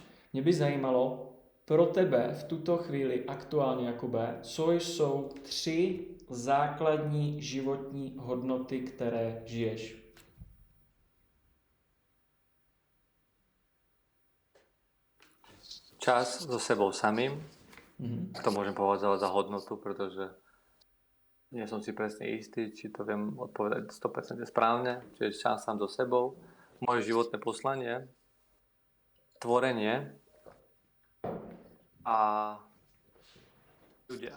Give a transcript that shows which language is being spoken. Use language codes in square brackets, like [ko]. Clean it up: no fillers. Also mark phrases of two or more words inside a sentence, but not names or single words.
[cs] Mě by zajímalo pro tebe v tuto chvíli aktuálně, Jakube, co jsou 3 základní životní hodnoty, které žiješ. [sk] Čas so sebou samým, to môžem považovať za hodnotu, pretože nie som si presne istý, či to viem odpovedať 100% správne, čiže čas sám so sebou, moje životné poslanie, tvorenie a ľudia.